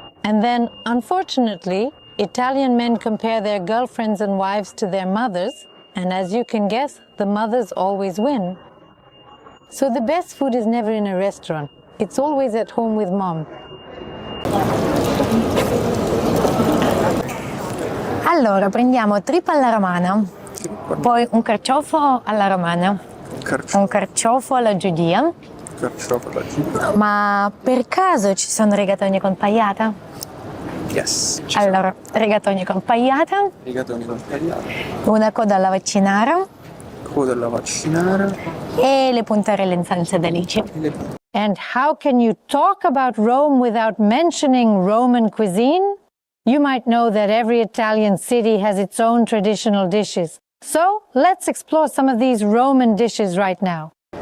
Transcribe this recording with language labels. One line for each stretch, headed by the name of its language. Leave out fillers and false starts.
English: And then, unfortunately, Italian men compare their girlfriends and wives to their mothers, and as you can guess, the mothers always win. So the best food is never in a restaurant. It's always at home with mom.
Italian: Allora, prendiamo trippa alla romana, poi un carciofo alla romana, Un carciofo alla giudia. Carciofo alla giudia. Ma per caso ci sono rigatoni con pagliata?
English: Yes.
Italian: Allora, rigatoni con pagliata. Rigatoni con pagliata. Una coda alla vaccinara. Coda alla vaccinara. E le puntarelle in salsa d'alice.
English: And how can you talk about Rome without mentioning Roman cuisine? You might know that every Italian city has its own traditional dishes. So let's explore some of these Roman dishes right now.